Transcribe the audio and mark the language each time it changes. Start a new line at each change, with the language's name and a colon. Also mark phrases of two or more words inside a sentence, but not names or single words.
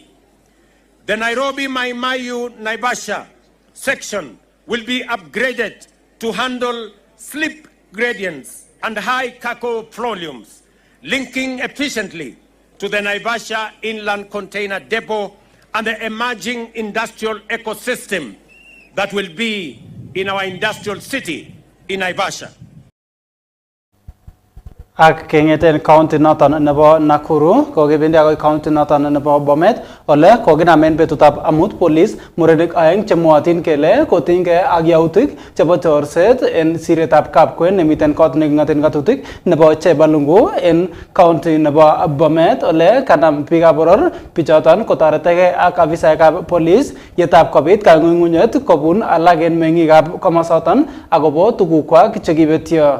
English: The Nairobi-Mai-Mahiu-Naivasha section will be upgraded to handle slip gradients and high cargo volumes, linking efficiently to the Naivasha Inland Container Depot and the emerging industrial ecosystem that will be in our industrial city in Naivasha.
Kalenjin: ak kengeten county noton nebo Nakuru kokebendi akoi county noton nebo Bomet ole kokinamen betutab amut police murenik aeng chemwotin kele kotinygei ak yautik chebo chorset en siretab Kapkwen nemiten kot neking'oten ng'atutik nebo Chebalungu en county nebo Bomet ole kanam biikab boror bichoton kotoretegei ak afisaekab police yetab kobit kang'ung'unyet kobun alak en meng'ikab komosoton akobo tugukwak chekibetyo.